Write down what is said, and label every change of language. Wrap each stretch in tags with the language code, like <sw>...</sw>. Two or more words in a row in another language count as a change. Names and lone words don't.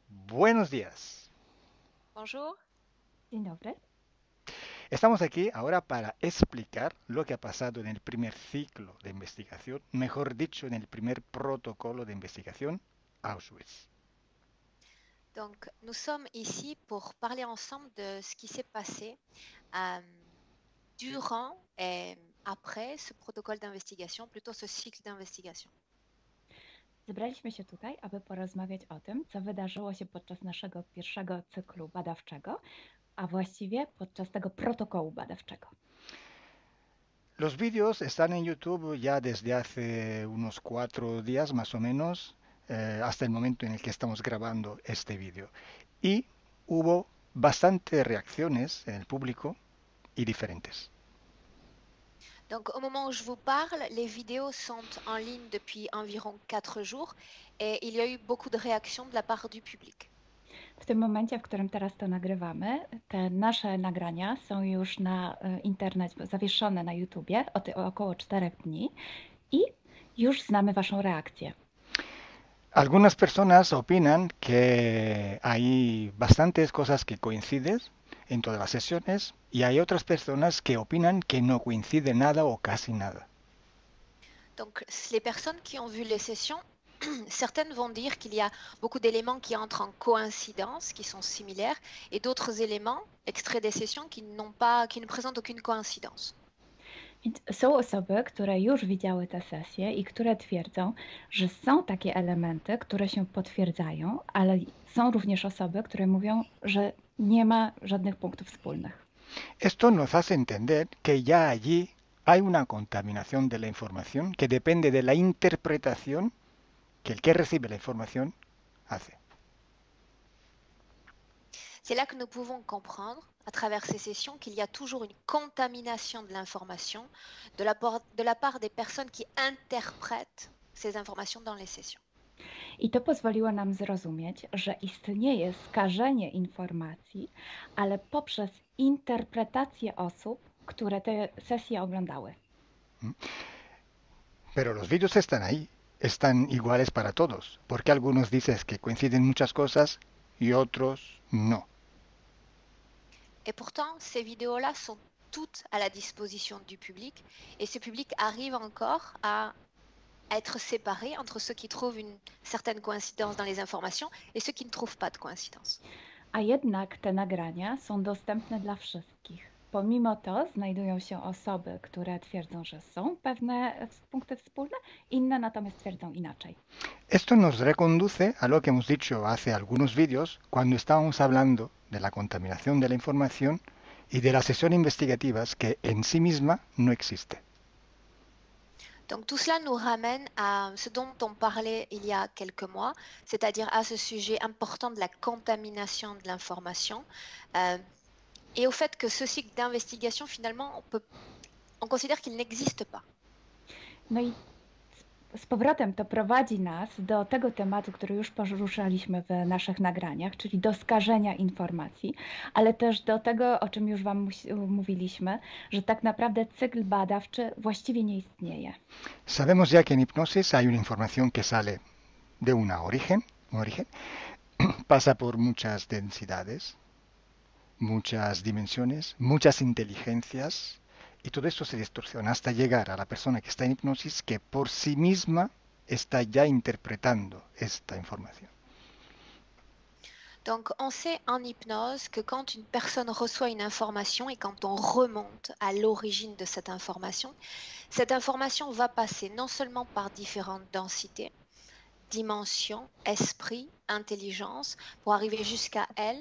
<es>Buenos días.</es> <fr>Bonjour.</fr> <pl>Dzień dobry.</pl> <es>Estamos aquí ahora para explicar lo que ha pasado en el primer ciclo de investigación, mejor dicho, en el primer protocolo de investigación, Auschwitz.</es> <fr>Donc, nous sommes ici pour parler ensemble de ce qui s'est passé euh, durant et après ce protocole d'investigation, plutôt ce cycle d'investigation.</fr> <pl>Zebraliśmy się tutaj, aby porozmawiać o tym, co wydarzyło się podczas naszego pierwszego cyklu badawczego, a właściwie podczas tego protokołu badawczego.</pl> <es>Los vídeos están en YouTube ya desde hace unos 4 días más o menos, hasta el momento en el que estamos grabando este vídeo. Y hubo bastantes reacciones en el público y diferentes.</es> <fr>Donc, au moment où je vous parle, les vidéos sont en ligne depuis environ 4 jours et il y a eu beaucoup de réactions de la part du public.</fr> <pl>W tym momencie, w którym teraz to nagrywamy, te nasze nagrania są już na internet, zawieszone na YouTubie około 4 dni i już znamy Waszą reakcję.</pl> <es>Algunas personas opinan que hay bastantes cosas que coinciden en todas las sesiones y hay otras personas que opinan que no coincide nada o casi nada.</es> <fr>Donc, les personnes qui ont vu les sessions, certaines vont dire qu'il y a beaucoup d'éléments qui entrent en coïncidence, qui sont similaires, et d'autres éléments, extraits des sessions, qui ne présentent aucune coïncidence.</fr> <pl>Więc są osoby, które już widziały tę sesję i które twierdzą, że są takie elementy, które się potwierdzają, ale są również osoby, które mówią, że nie ma żadnych punktów wspólnych.</pl> <es>Esto nos hace entender que ya allí hay una contaminación de la información que depende de la interpretación que el que recibe la información hace.</es> <fr>C'est là que nous pouvons comprendre, à travers ces sessions, qu'il y a toujours une contamination de l'information de la part des personnes qui interprètent ces informations dans les sessions.</fr> <pl>I to pozwoliło nam zrozumieć, że istnieje skażenie informacji, ale poprzez interpretację osób, które te sesje oglądały.</pl> <es>Pero los vídeos están ahí, están iguales para todos, porque algunos dicen que coinciden muchas cosas y otros no.</es> <fr>Et pourtant, ces vidéos-là sont toutes à la disposition du public, et ce public arrive encore à être séparé entre ceux qui trouvent une certaine coïncidence dans les informations et ceux qui ne trouvent pas de coïncidence.</fr> <pl>A jednak te nagrania są dostępne dla wszystkich. Pomimo to znajdują się osoby, które twierdzą, że są pewne punkty wspólne, inne natomiast twierdzą inaczej.</pl> <es>Esto nos reconduce a lo que hemos dicho hace algunos vídeos cuando estábamos hablando de la contaminación de la información y de las sesiones investigativas que en sí misma no existe.</es> <fr>Donc tout cela nous ramène à ce dont on parlait il y a quelques mois, c'est-à-dire à ce sujet important de la contamination de l'information et au fait que ce cycle d'investigation, finalement, on considère qu'il n'existe pas.</fr> <pl>No i z powrotem to prowadzi nas do tego tematu, który już poruszaliśmy w naszych nagraniach, czyli do skażenia informacji, ale też do tego, o czym już Wam mówiliśmy, że tak naprawdę cykl badawczy właściwie nie istnieje.</pl> <es>Sabemos ya que en hipnosis hay una información que sale de un origen, pasa por muchas densidades, muchas dimensiones, muchas inteligencias, y todo esto se distorsiona hasta llegar a la persona que está en hipnosis que por sí misma está ya interpretando esta información.</es> <fr>Donc on sait en hypnose que quand une personne reçoit une information et quand on remonte à l'origine de cette information va passer non seulement par différentes densités, dimensions, esprit, intelligence, pour arriver jusqu'à elle.</fr>